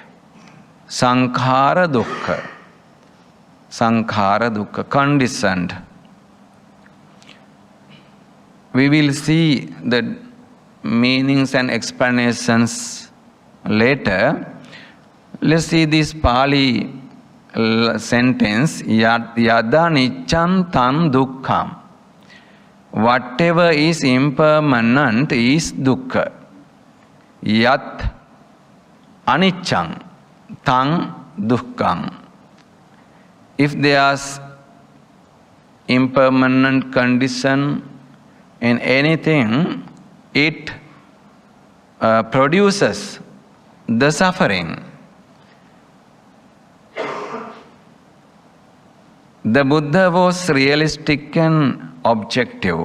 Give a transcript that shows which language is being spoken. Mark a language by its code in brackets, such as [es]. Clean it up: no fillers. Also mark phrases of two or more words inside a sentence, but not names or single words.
[pi] Sankhara Dukkha. Sankhara Dukkha, [en] conditioned. We will see the meanings and explanations later. Let's see this Pali sentence, [pi] Yada niccam tam dukkham. [en] Whatever is impermanent is dukkha. [pi] Yat aniccam tam dukkham. [en] If there's impermanent condition in anything, it produces the suffering. The Buddha was realistic and objective.